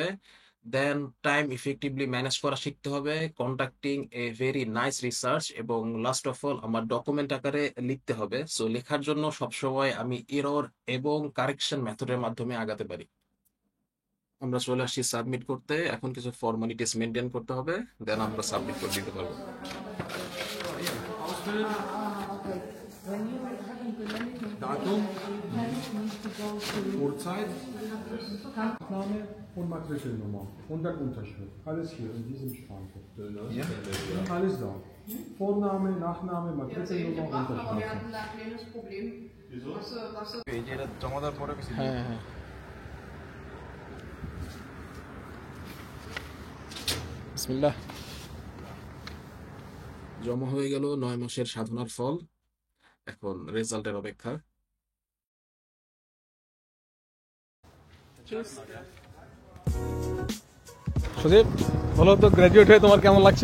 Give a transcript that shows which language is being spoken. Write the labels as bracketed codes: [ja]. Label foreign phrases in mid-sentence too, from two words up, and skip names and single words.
[en] then time effectively manage [bn] করা শিখতে হবে, [en] conducting a very nice research, [bn] এবং [en] last of all [bn] আমার ডকুমেন্ট আকারে লিখতে হবে। সো লেখার জন্য সবসময় আমি এরর এবং [en] correction method [bn] মাধ্যমে আগাতে পারি। আমরা চলে আসছি সাবমিট করতে, এখন কিছু [en] formalities maintain [bn] করতে হবে, দেন আমরা সাবমিট করে দিতে পারবো। [de] Ausfüllen. Okay. [en] When you haven't been anything to [de] Datum, [en] then it needs to go to [de] Uhrzeit, Name und Matrikelnummer und dann Unterschrift. Alles hier in diesem Stapel. Ja? Alles da. Vorname, Nachname, Matrikelnummer, Aber wir Unterschrift. hatten da ein kleines Problem. Wieso? Was [bn] এই যে এটা জমা দেওয়ার পরে কিছু হ্যাঁ হ্যাঁ, বিসমিল্লাহ। জমা হয়ে গেল 9 মাসের সাধনার ফল, এখন রেজাল্টের অপেক্ষা। সজীব, বলো তো গ্র্যাজুয়েট হয়ে তোমার কেমন লাগছে?